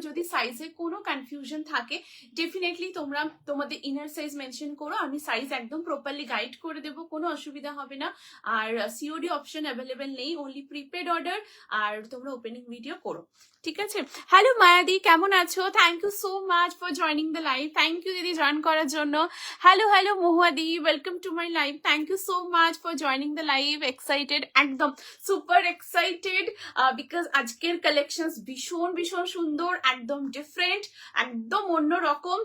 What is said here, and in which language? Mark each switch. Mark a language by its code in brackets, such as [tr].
[bn] যদি সাইজে কোনো কনফিউশন থাকে ডেফিনেটলি তোমরা তোমাদের ইনার সাইজ মেনশন করো, আমি সাইজ একদম প্রপারলি গাইড করে দেবো, কোনো অসুবিধা হবে না. আর সিওডি অপশন অ্যাভেলেবেল নেই, অনলি প্রিপেড অর্ডার. আর তোমরা ওপেনিং ভিডিও করো. ঠিক আছে. [en] hello মায়াদি, [bn] কেমন আছো? [en] Thank you so much for joining the live. [bn] Thank you দিদি জয়েন করার জন্য. [en] Hello মহুয়াদি, welcome to my live. Thank you so much for joining the live. [bn] Excited, একদম [en] super excited because [bn] আজকের collections ভীষণ ভীষণ সুন্দর, একদম different, একদম অন্যরকম।